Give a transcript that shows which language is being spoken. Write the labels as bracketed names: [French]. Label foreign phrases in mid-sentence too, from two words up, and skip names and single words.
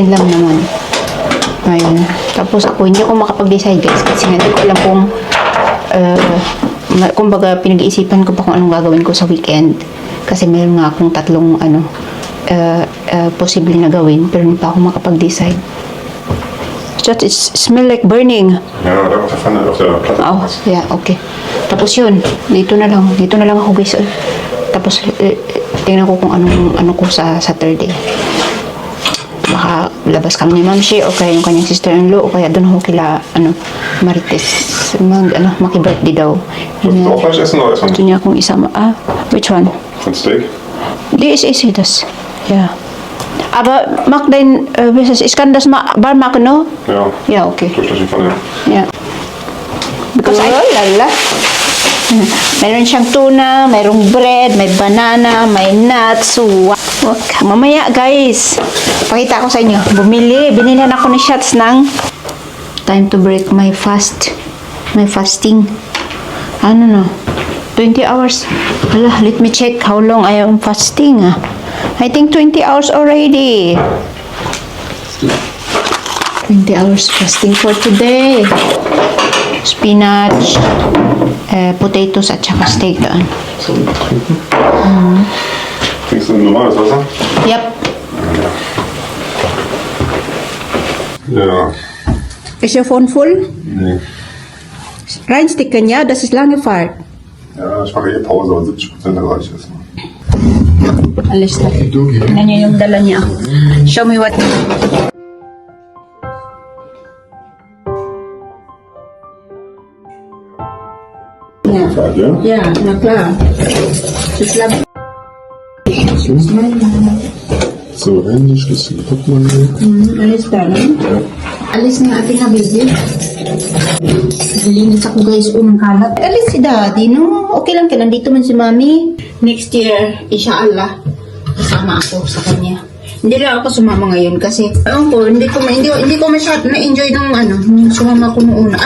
[Filipino] Naman, weekend lang naman. Ayun. Tapos ako, hindi ako makapag-decide guys kasi hindi ko alam kung kumbaga pinag-iisipan ko pa kung anong gagawin ko sa weekend. Kasi meron nga akong tatlong posible na gawin pero hindi pa ako makapag-decide. [English] It smell like burning. [German] Ja, da auf der Pfanne, auf der Platte. [English] Oh, yeah, okay. [Filipino] Tapos yun, dito na lang ako guys. Tapos tingnan ko kung ano ko sa Saturday. Baka labas kami ni Mamshi o kaya yung kanyang sister-in-law o kaya doon ako kila Marites maki-birthday daw. [German] Willst du auch Fleisch essen oder erstmal [Filipino] Gusto niya akong isama. [English] Which one? [German] ein Steak? Die ist easy, das. Ja. Aber mag dein, ich kann das warm machen, no? Ja. Ja, okay. Durch die Pfanne. [English] Yeah. Because lala. [Filipino] Meron siyang tuna, mayroong bread, may banana, may nuts. Wow. Mamaya guys, pakita ko sa inyo. Binili ako ni shots ng [English] time to break my fasting. [Filipino] Ano no? 20 hours. [English] Hala, let me check how long I am fasting. I think 20 hours already. 20 hours fasting for today. [Filipino] Spinach, potatoes at saka steak doon. [German] Zum Trinken? Trinkst du normales Wasser? [English] Yep. [German] Ja. [English] Is your phone full? [German] Nee. Reinsticken, ja? Das ist lange Fahrt. Ja, ich mache eh Pause, aber 70% reicht es. [Filipino] Alis na. Tingnan niyo yung dala niya. [English] Show me what. [German] Fahrt, ja? Ja, na klar. Ich glaube, So, Handy, Schlüssel, guck mal hier. [Filipino] alis na, no? [German] Ja. [Filipino] Alis na ating habili. Nalinis ako guys, unang kalat. Alis si daddy, no? Okay lang, nandito man si mami. [English] Next year, [Filipino] inshallah, kasama ako sa kanya. Hindi lang ako sumama ngayon kasi, ewan ko, hindi ko masyado na-enjoy nung sumama ko noong una.